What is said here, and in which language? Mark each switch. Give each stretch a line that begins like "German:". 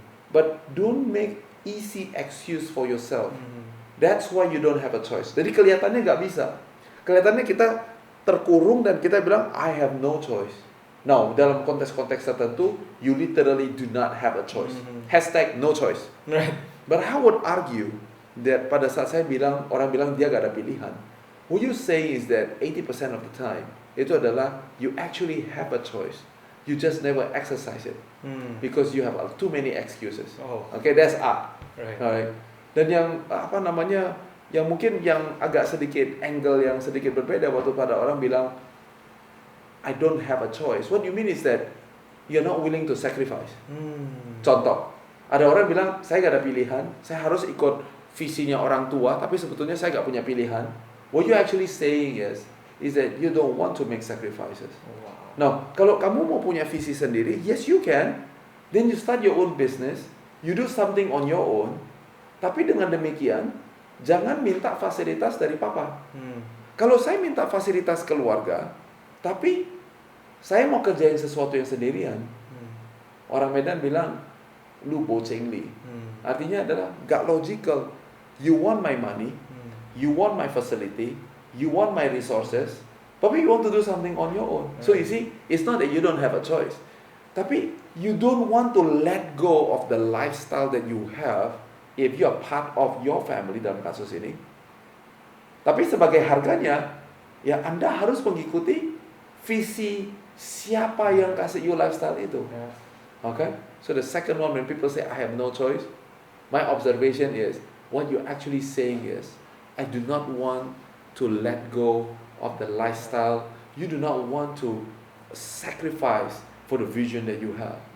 English: But don't make easy excuse for yourself. That's why you don't have a choice.
Indonesian: Jadi kelihatannya nggak bisa, kelihatannya kita terkurung dan kita bilang
English: I have no choice. Now
Indonesian: dalam konteks-konteks tertentu
English: you literally do not have a choice. Hashtag no choice. But I would argue that
Indonesian: pada saat saya bilang, orang bilang dia gak ada pilihan,
English: what you say is that 80% of the time
Indonesian: itu adalah
English: you actually have a choice. You just never exercise it because you have too many excuses. Okay, that's A. Alright. Dan yang yang mungkin yang agak sedikit angle yang sedikit berbeda waktu pada orang bilang I don't have a choice. What you mean is that you're not willing to sacrifice.
Indonesian: Contoh, ada orang bilang saya gak ada pilihan, saya harus ikut visinya orang tua, tapi sebetulnya saya gak punya pilihan.
English: What you actually saying is that you don't want to make sacrifices. Now,
Indonesian: kalau kamu mau punya visi sendiri,
English: yes you can. Then you start your own business, you do something on your own.
Indonesian: Tapi dengan demikian, jangan minta fasilitas dari papa. Kalau saya minta fasilitas keluarga, tapi saya mau kerjain sesuatu yang sendirian, orang Medan bilang, lu boceng li. Artinya adalah gak logical.
English: You want my money, you want my facility, you want my resources, tapi you want to do something on your own. So you see, it's not that you don't have a choice, tapi you don't want to let go of the lifestyle that you have if you are part of your family
Indonesian: dalam kasus ini. Tapi sebagai harganya, ya Anda harus mengikuti visi Siapa yang kasih you lifestyle itu?
English: Yeah. Okay? So the second one, when people say I have no choice, my observation is what you're actually saying is I do not want to let go of the lifestyle. You do not want to sacrifice for the vision that you have.